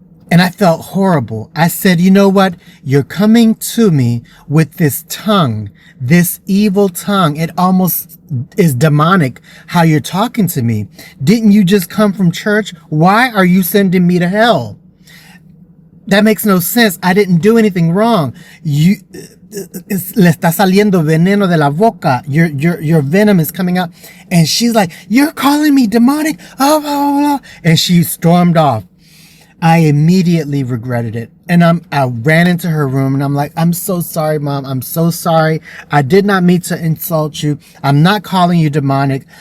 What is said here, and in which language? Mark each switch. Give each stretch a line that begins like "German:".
English: And I felt horrible. I said, you know what? You're coming to me with this tongue, this evil tongue. It almost is demonic how you're talking to me. Didn't you just come from church? Why are you sending me to hell? That makes no sense. I didn't do anything wrong.
Spanish: Le está saliendo veneno de la boca.
English: Your venom is coming out. And she's like, you're calling me demonic? Oh, blah, blah, blah. And she stormed off. I immediately regretted it. And I ran into her room and I'm like, I'm so sorry, Mom. I'm so sorry. I did not mean to insult you. I'm not calling you demonic.